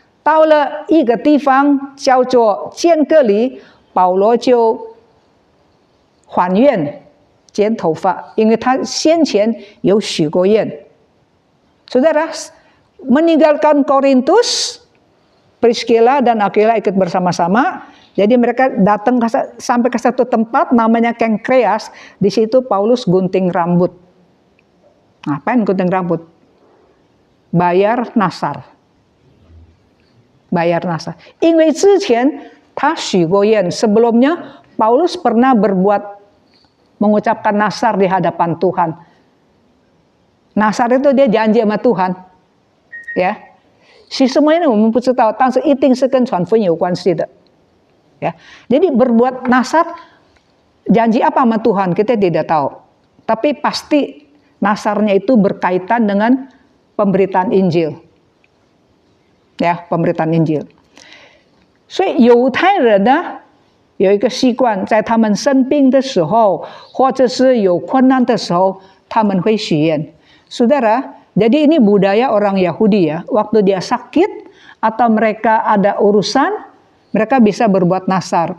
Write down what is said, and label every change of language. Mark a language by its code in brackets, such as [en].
[zh] 到了一个地方叫做坚革哩，保罗就还愿。剪头发，因为他先前有许过愿。 [id] Saudara, meninggalkan Korintus, Priscilla dan Aquila ikut bersama-sama. Jadi mereka datang sampai ke satu tempat namanya Kenkreas. Di situ Paulus gunting rambut. Ngapain gunting rambut? Bayar nasar. Bayar nasar. [zh] 因为之前他许过愿, [id] sebelumnya Paulus pernah mengucapkan nasar di hadapan Tuhan. Nasar itu dia janji sama Tuhan, ya. [zh] 其实什么呢？我们不知道，但是一定是跟传福音有关系的，ya. [id] Jadi berbuat nasar, janji apa sama Tuhan kita tidak tahu, tapi pasti nasarnya itu berkaitan dengan pemberitaan Injil, ya, pemberitaan Injil. [zh] 所以犹太人呢有一个习惯，在他们生病的时候，或者是有困难的时候，他们会许愿。 [id] Saudara, jadi ini budaya orang Yahudi ya. Waktu dia sakit atau mereka ada urusan, mereka bisa berbuat nasar.